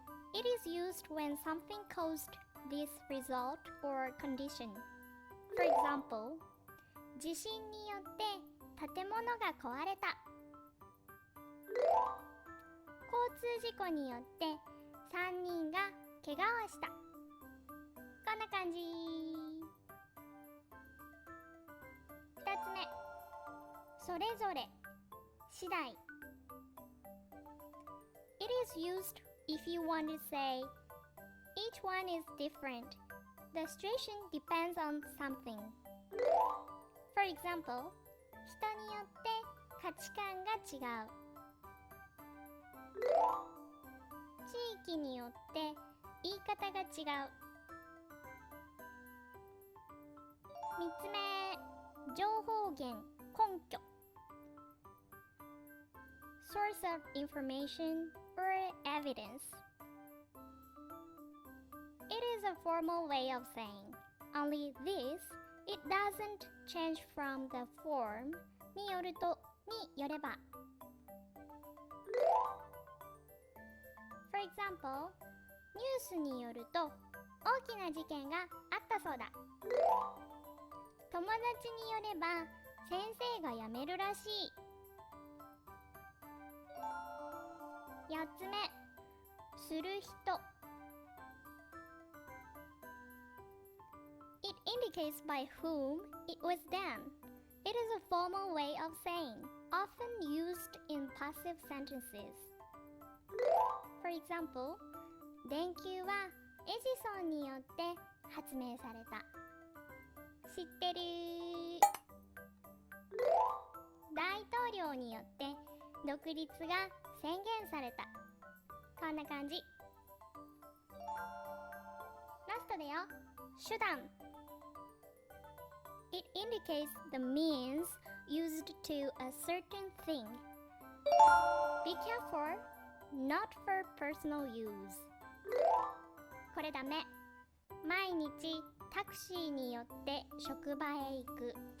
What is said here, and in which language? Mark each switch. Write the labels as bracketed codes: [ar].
[en] It is used when something caused this result or condition. For example, [ja] 地震によって建物が壊れた。交通事故によって3人が怪我をした。こんな感じ。 2つ目、それぞれ、次第。 [en] It is used if you want to say each one is different. The situation depends on something. For example, [ja] 人によって価値観が違う。地域によって言い方が違う。 3つ目、情報源、根拠。 [en] Source of information or evidence. It is a formal way of saying, only this, it doesn't change from the form [ja] によるとによれば。 [en] For example, [ja] ニュースによると大きな事件があったそうだ。友達によれば先生が辞めるらしい。 4つ目、する人。 [en] It indicates by whom it was done. It is a formal way of saying, often used in passive sentences. For example, [ja] 電球はエジソンによって発明された。知ってる？大統領によって独立が宣言された。こんな感じ。ラストだよ。手段。 [en] It indicates the means used to a certain thing. Be careful, not for personal use. [ja] これダメ。毎日タクシーによって職場へ行く。